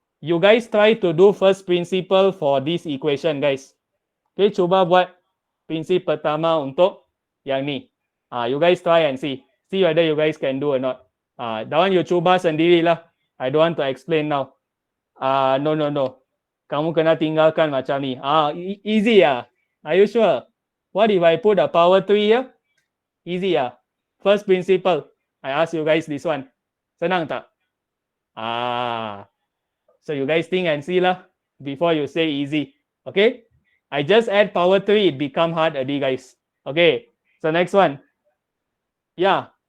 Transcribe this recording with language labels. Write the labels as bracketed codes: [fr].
[en] You guys try to do first principle for this equation, guys. [ms] Okay, cuba buat prinsip pertama untuk yang ni. [en] You guys try and see. See whether you guys can do or not. That one you [ms] cuba sendirilah. [en] I don't want to explain now. No. [ms] Kamu kena tinggalkan macam ni. [en] Easy Are you sure? What if I put a power 3 here? Easy First principle. I ask you guys this one. [ms] Senang tak? [en] So you guys think and see lah before you say easy. Okay? I just add power 3, it become hard already, guys. Okay. So next one. Yeah.